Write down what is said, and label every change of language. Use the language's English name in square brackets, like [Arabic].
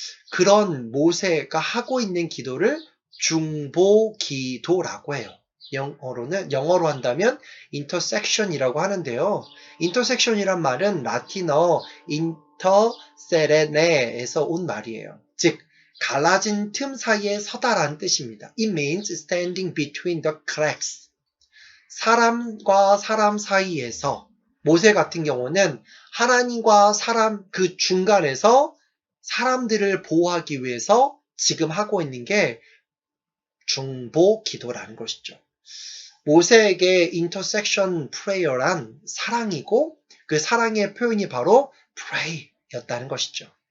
[Korean] 그런 모세가 하고 있는 기도를 중보기도라고 해요. 영어로 한다면 intersection이라고 하는데요. intersection이란 말은 라틴어 interserene에서 온 말이에요. 즉 갈라진 틈 사이에 서다라는 뜻입니다. [English] It means standing between the cracks. [Korean] 사람과 사람 사이에서 모세 같은 경우는 하나님과 사람 그 중간에서 사람들을 보호하기 위해서 지금 하고 있는 게 중보 기도라는 것이죠. 모세에게 intersection prayer란 사랑이고 그 사랑의 표현이 바로 pray였다는 것이죠.